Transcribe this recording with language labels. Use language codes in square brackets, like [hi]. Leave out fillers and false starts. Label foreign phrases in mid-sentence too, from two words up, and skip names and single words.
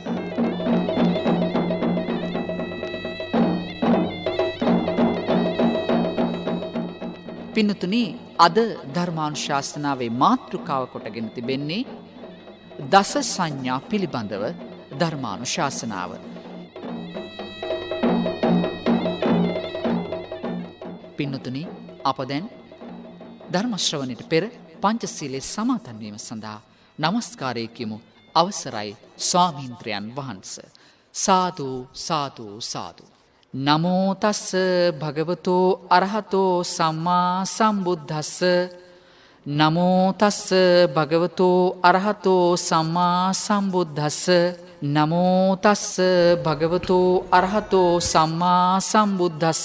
[si] පින්වතුනි, අද ධර්මානුශාසනාවේ මාතෘකාව කොටගෙන තිබෙන්නේ දස සංඥා පිළිබඳව ධර්මානුශාසනාව. පින්වතුනි, අප දැන් ධර්ම ශ්‍රවණයට පෙර පංචශීලයේ සමාදන් වීම සඳහා নমස්කාරය කියමු. අවසරයි ස්වාමීන්ද්‍රයන් වහන්සේ. සාදු සාදු සාදු. [pi] නමෝ තස්ස භගවතෝ අරහතෝ සම්මා සම්බුද්දස්ස. නමෝ තස්ස භගවතෝ අරහතෝ සම්මා සම්බුද්දස්ස. නමෝ තස්ස භගවතෝ අරහතෝ සම්මා සම්බුද්දස්ස.